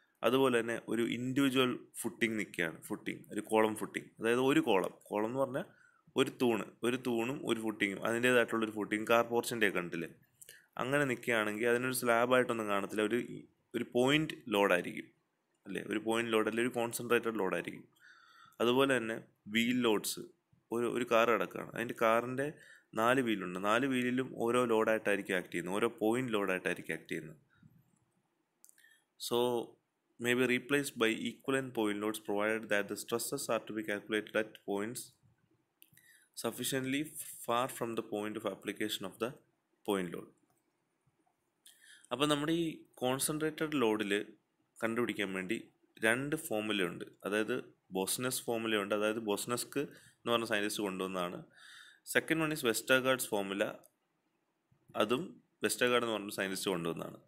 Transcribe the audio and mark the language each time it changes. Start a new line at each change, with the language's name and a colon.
Malayalam: അതുപോലെ തന്നെ ഒരു ഇൻഡിവിജ്വൽ ഫുട്ടിങ് നിൽക്കുകയാണ്, ഒരു കോളം ഫുട്ടിങ്, അതായത് ഒരു കോളം എന്ന് പറഞ്ഞാൽ ഒരു തൂണും ഒരു ഫുട്ടിങ്ങും, അതിൻ്റേതായിട്ടുള്ളൊരു ഫുട്ടിങ് കാർ പോർച്ചിൻ്റെ കണ്ടില്ലേ, അങ്ങനെ നിൽക്കുകയാണെങ്കിൽ അതിനൊരു സ്ലാബായിട്ടൊന്നും കാണത്തില്ല, ഒരു പോയിന്റ് ലോഡായിരിക്കും അല്ലേ, ഒരു പോയിന്റ് ലോഡ് അല്ലെങ്കിൽ ഒരു കോൺസെൻട്രേറ്റഡ് ലോഡായിരിക്കും. അതുപോലെ തന്നെ വീൽ ലോഡ്സ്, ഒരു കാർ കിടക്കുകയാണ്, അതിൻ്റെ കാറിൻ്റെ 4 വീലുണ്ട്, 4 വീലിലും ഓരോ ലോഡായിട്ടായിരിക്കും ആക്ട് ചെയ്യുന്നത്, ഓരോ പോയിന്റ് ലോഡായിട്ടായിരിക്കും ആക്ട് ചെയ്യുന്നത്.
English: So may be replaced by equivalent point loads provided that the stresses are to be calculated at points sufficiently far from the point of application of the point load.
Malayalam: അപ്പോൾ നമ്മുടെ ഈ concentrated ലോഡിൽ കണ്ടുപിടിക്കാൻ വേണ്ടി 2 ഫോർമുലയുണ്ട്. അതായത് ബോസ്നെസ് ഫോർമുലയുണ്ട്, അതായത് ബോസ്നെസ്ക് എന്ന് പറഞ്ഞ സയൻറ്റിസ്റ്റ് കൊണ്ടുവന്നതാണ്.
English: second one is Westergaard's formula,
Malayalam: അതും വെസ്റ്റർഗാർഡ് എന്ന് പറഞ്ഞ സയൻറ്റിസ്റ്റ് കൊണ്ടുവന്നതാണ്.